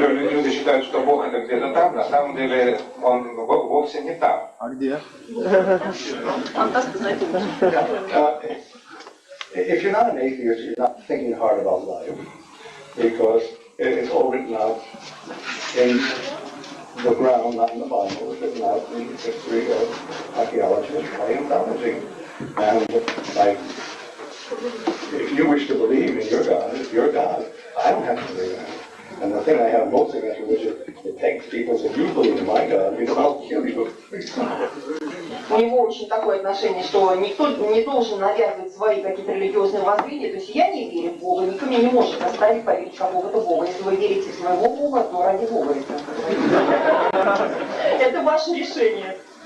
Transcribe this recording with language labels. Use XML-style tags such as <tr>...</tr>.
<ru>Люди считают, что Бог это где-то там, на самом деле он вовсе не там. А где?</ru> <en>If you're not an atheist, you're not thinking hard about life, because it's all written out in the ground, not in the Bible. It's written out in history of archaeology and paleontology. And like, if you wish to believe in your God, it's your God. I don't have to believe that. And the thing I have most against religion, it takes people, so if you believe in my God, you know, I'll kill you.</en> <ru>У него очень такое отношение, что никто не должен навязывать свои какие-то религиозные воззрения. То есть я не верю в Бога, никто меня не может заставить поверить в какого-то Бога. Если вы верите в своего Бога, то ради Бога это. Это ваше решение.</ru>